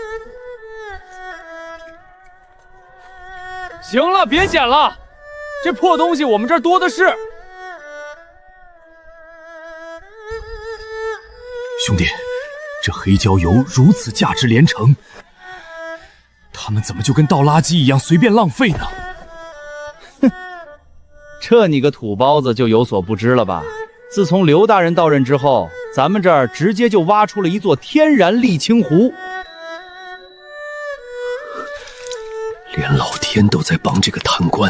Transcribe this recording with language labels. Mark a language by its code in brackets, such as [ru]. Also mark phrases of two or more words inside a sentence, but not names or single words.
[zh] 行了，別撿了，這破東西我們這兒多的是。兄弟，這黑椒油如此價值連城，他們怎麼就跟倒垃圾一樣隨便浪費呢？哼，這你個土包子就有所不知了吧？自從劉大人到任之後，咱們這兒直接就挖出了一座天然瀝青湖。連老天都在幫這個貪官。